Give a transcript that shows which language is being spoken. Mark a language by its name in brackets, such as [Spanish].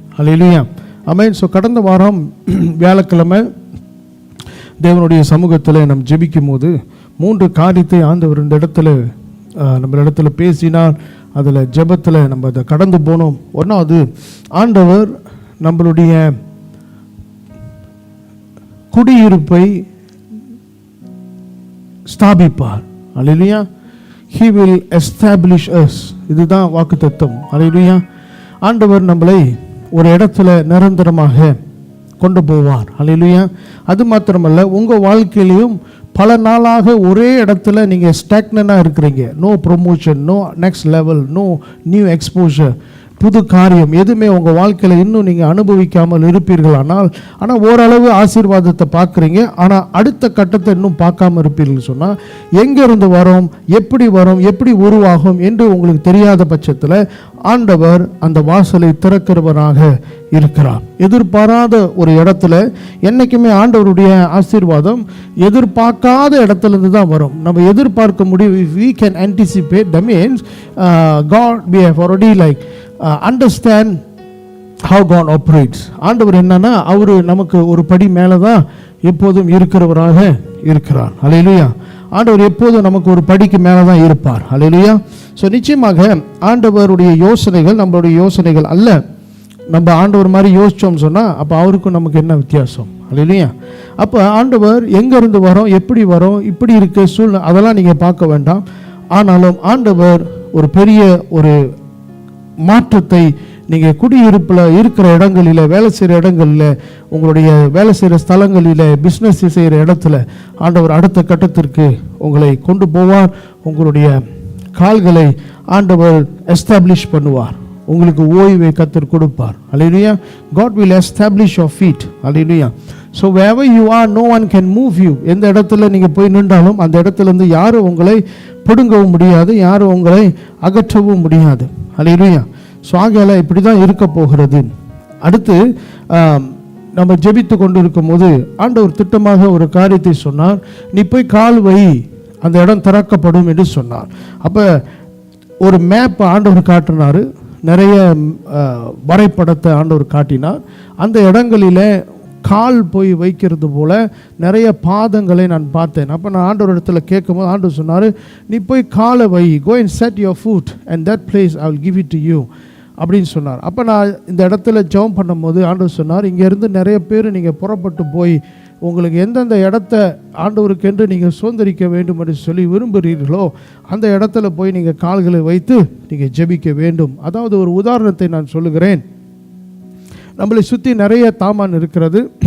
[Tamil] அல்லேலூயா, ஆமென். So கடந்த வாரம் வியாழக்கிழமை தேவனுடைய சமூகத்தில் நம்ம ஜெபிக்கும் போது 3 காரியத்தை ஆண்டவர் இந்த இடத்துல நம்ம இடத்துல பேசினார். அதில் ஜெபத்தில் நம்ம அதை கடந்து போனோம். ஒன்றாவது, ஆண்டவர் நம்மளுடைய குடியிருப்பை ஸ்தாபிப்பார். [English] அல்லேலூயா, he will establish us. [Tamil] இதுதான் வாக்குத்தத்தம். அல்லேலூயா, ஆண்டவர் நம்மளை ஒரு இடத்துல நிரந்தரமாக கொண்டு போவார். அல்லேலூயா, அது மாத்திரமல்ல, உங்கள் வாழ்க்கையிலையும் பல நாளாக ஒரே இடத்துல நீங்கள் ஸ்டாக்னனாக இருக்கிறீங்க. [English] no promotion, no next level, no new exposure, [Tamil] புது காரியம் எதுவுமே உங்கள் வாழ்க்கையில் இன்னும் நீங்கள் அனுபவிக்காமல் இருப்பீர்கள். ஆனால் ஓரளவு ஆசீர்வாதத்தை பார்க்குறீங்க, ஆனால் அடுத்த கட்டத்தை இன்னும் பார்க்காம இருப்பீர்கள் சொன்னால், எங்கேருந்து வரும், எப்படி உருவாகும் என்று உங்களுக்கு தெரியாத பட்சத்தில் ஆண்டவர் அந்த வாசலை திறக்கிறவராக இருக்கிறார். எதிர்பாராத ஒரு இடத்துல என்னைக்குமே ஆண்டவருடைய ஆசீர்வாதம் எதிர்பார்க்காத இடத்துலேருந்து தான் வரும். நம்ம எதிர்பார்க்க முடியும். [English] if we can anticipate, that means God, we have already understand how God operates. [Tamil] ஆண்டவர் என்னன்னா, அவர் நமக்கு ஒரு படி மேலே தான் எப்போதும் இருக்கிறவராக இருக்கிறார். அல்லேலூயா, ஆண்டவர் எப்போதும் நமக்கு ஒரு படிக்கு மேலே தான் இருப்பார். அல்லேலூயா. ஸோ நிச்சயமாக ஆண்டவருடைய யோசனைகள் நம்மளுடைய யோசனைகள் அல்ல. நம்ம ஆண்டவர் மாதிரி யோசித்தோம் சொன்னால் அப்போ அவருக்கும் நமக்கு என்ன வித்தியாசம்? அல்லேலூயா. அப்போ ஆண்டவர் எங்கேருந்து வரோம், எப்படி வரோம், இப்படி இருக்க சூழ்நிலை அதெல்லாம் நீங்கள் பார்க்க வேண்டாம். ஆனாலும் ஆண்டவர் ஒரு பெரிய ஒரு மாற்றத்தை நீங்கள் குடியிருப்பில் இருக்கிற இடங்களில், வேலை செய்கிற இடங்களில், உங்களுடைய வேலை செய்கிற ஸ்தலங்களில், பிஸ்னஸ் செய்கிற இடத்துல ஆண்டவர் அடுத்த கட்டத்திற்கு உங்களை கொண்டு போவார். உங்களுடைய கால்களை ஆண்டவர் எஸ்டாப்ளிஷ் பண்ணுவார். உங்களுக்கு ஓய்வை கர்த்தர் கொடுப்பார். அல்லேலூயா. [English] God will establish your feet. அல்லேலூயா. So wherever you are, no one can move you. [Tamil] எந்த இடத்துல நீங்கள் போய் நின்றாலும் அந்த இடத்துலேருந்து யாரும் உங்களை பிடுங்கவும் முடியாது, யாரும் உங்களை அகற்றவும் முடியாது. அல்லேலூயா. ஸோ ஆகையால இப்படி தான் இருக்க போகிறது. அடுத்து நம்ம ஜெபித்து கொண்டு இருக்கும் போது ஆண்டவர் திட்டமாக ஒரு காரியத்தை சொன்னார். நீ போய் கால் வை, அந்த இடம் திறக்கப்படும் என்று சொன்னார். அப்போ ஒரு மேப் ஆண்டவர் காட்டினார். நிறைய வரைபடத்தை ஆண்டவர் காட்டினார். அந்த இடங்களில் கால் போய் வைக்கிறது போல நிறைய பாதங்களை நான் பார்த்தேன். அப்போ நான் ஆண்டவர் இடத்துல கேட்கும்போது ஆண்டவர் சொன்னார், நீ போய் காலை வை, [English] go and set your foot and that place I will give it to you [Tamil] அப்படின்னு சொன்னார். அப்போ நான் இந்த இடத்துல ஜெபம் பண்ணும்போது ஆண்டவர் சொன்னார், இங்கேருந்து நிறைய பேர் நீங்கள் புறப்பட்டு போய் உங்களுக்கு எந்தெந்த இடத்த ஆண்டவருக்கென்று நீங்கள் சுதந்திரிக்க வேண்டும் என்று சொல்லி விரும்புகிறீர்களோ அந்த இடத்துல போய் நீங்கள் கால்களை வைத்து நீங்கள் ஜெபிக்க வேண்டும். அதாவது ஒரு உதாரணத்தை நான் சொல்லுகிறேன். நம்மளை சுற்றி நிறைய தாமான் இருக்கிறது.